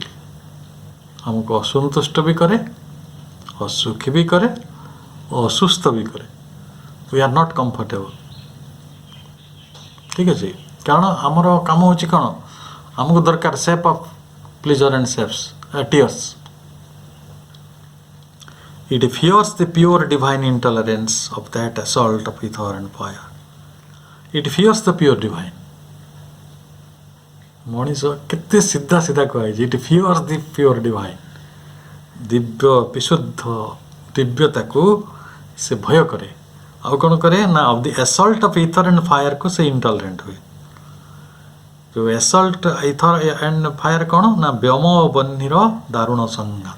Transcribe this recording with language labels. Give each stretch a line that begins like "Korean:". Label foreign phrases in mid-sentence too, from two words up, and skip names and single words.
Odia: ଆମକୁ ଅସନ୍ତୁଷ୍ଟ ବି କରେ, ଅସୁଖୀ ବି କରେ, ଅସୁସ୍ଥ ବି କରେ।
English: we are not comfortable.
Odia: ଠିକ୍ ଅଛି, କାରଣ ଆମର କାମ ହେଉଛି କ'ଣ? ଆମକୁ ଦରକାର
English: sap of pleasure and tears. It fears the pure divine intolerance of that assault of ether and fire. It fears the pure divine.
Odia: ମଣିଷ କେତେ ସିଧା ସିଧା କୁହାଯାଇଛି,
English: it fears the pure divine.
Odia: ଦିବ୍ୟ ବିଶୁଦ୍ଧ ଦିବ୍ୟତାକୁ ସେ ଭୟ କରେ। ଆଉ କ'ଣ କରେ ନା
English: of the assault of ether and fire
Odia: ସେ ଇଣ୍ଟଲରେଣ୍ଟ ହୁଏ। ଯେଉଁ
English: assault ether and fire
Odia: କ'ଣ ନା ବ୍ୟୋମ ଓ ବହ୍ନିର ଦାରୁଣ ସଂଘାତ।